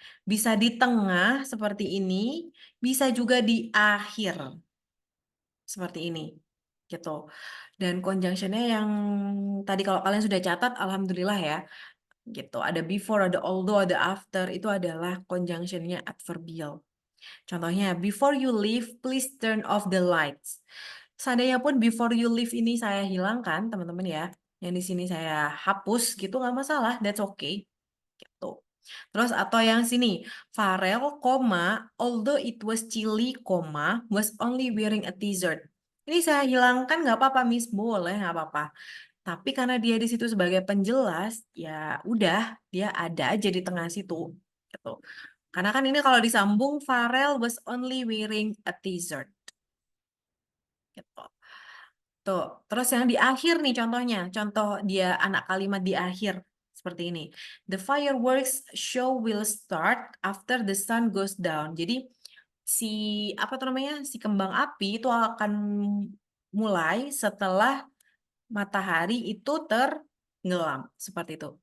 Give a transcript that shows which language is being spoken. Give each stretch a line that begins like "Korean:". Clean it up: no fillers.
Indonesian: Bisa di tengah seperti ini, bisa juga di akhir seperti ini. Gitu. Dan conjunctionnya yang tadi kalau kalian sudah catat, alhamdulillah ya. Gitu. Ada before, ada although, ada after, itu adalah conjunctionnya adverbial. Contohnya,
English: before you leave, please turn off the lights.
Indonesian: Seandainya pun
English: before you leave
Indonesian: ini saya hilangkan, teman-teman ya. Yang di sini saya hapus gitu nggak masalah,
English: that's okay.
Indonesian: Gitu. Terus atau yang sini,
English: Farel, although it was chilly, was only wearing a t-shirt.
Indonesian: Ini saya hilangkan nggak apa-apa, Miss, boleh nggak apa-apa. Tapi karena dia di situ sebagai penjelas, ya udah dia ada aja di tengah situ, gitu. Karena kan ini kalau disambung,
English: Farel was only wearing a t-shirt.
Indonesian: Gitu. Tuh, terus yang di akhir nih contohnya, contoh dia anak kalimat di akhir seperti ini.
English: The fireworks show will start after the sun goes down.
Indonesian: Jadi si apa tuh namanya, si kembang api itu akan mulai setelah matahari itu tenggelam seperti itu.